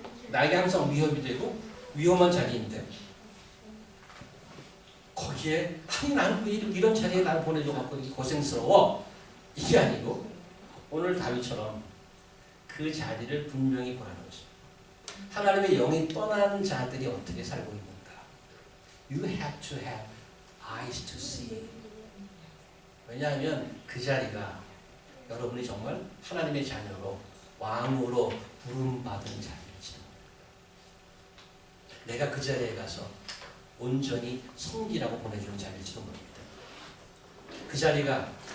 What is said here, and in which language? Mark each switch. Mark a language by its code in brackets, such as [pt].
[ko] 나에게 항상 위협이 되고 위험한 자리인데 거기에 나는 이런 자리에 나를 보내줘갖고 고생스러워 이게 아니고 오늘 다윗처럼 그 자리를 분명히 보라는 것입니다. 하나님의 영이 떠난 자들이 어떻게 살고 있는가? [en] You have to have eyes to see. [ko] 왜냐하면 그 자리가 여러분이 정말 하나님의 자녀로 왕으로 부름받은 자리일지도. 내가 그 자리에 가서 온전히 섬기라고 보내주는 자리일지도 모릅니다. 그 자리가